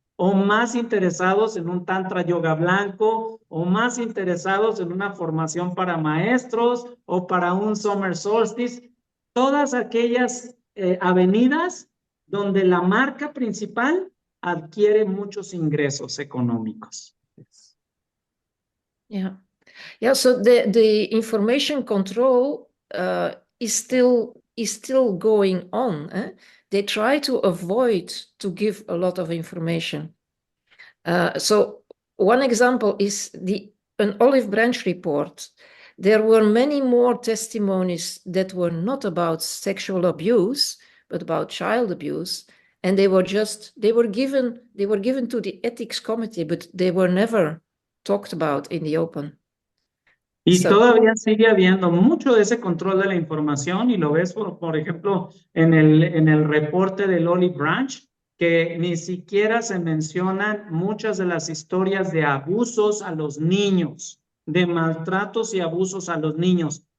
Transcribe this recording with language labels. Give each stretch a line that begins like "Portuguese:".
Spanish: o más interesados en un Tantra Yoga blanco, o más interesados en una formación para maestros, o para un Summer Solstice, todas aquellas avenidas donde la marca principal adquiere muchos ingresos económicos.
English: Yeah. Yeah, so the information control is still going on. They try to avoid to give a lot of information. So one example is an Olive Branch report. There were many more testimonies that were not about sexual abuse, but about child abuse. And they were given to the ethics committee, but they were never talked about in the open.
Spanish: Y todavía sigue habiendo mucho de ese control de la información y lo ves, por ejemplo, en el reporte del Olive Branch, que ni siquiera se mencionan muchas de las historias de abusos a los niños, de maltratos y abusos a los niños.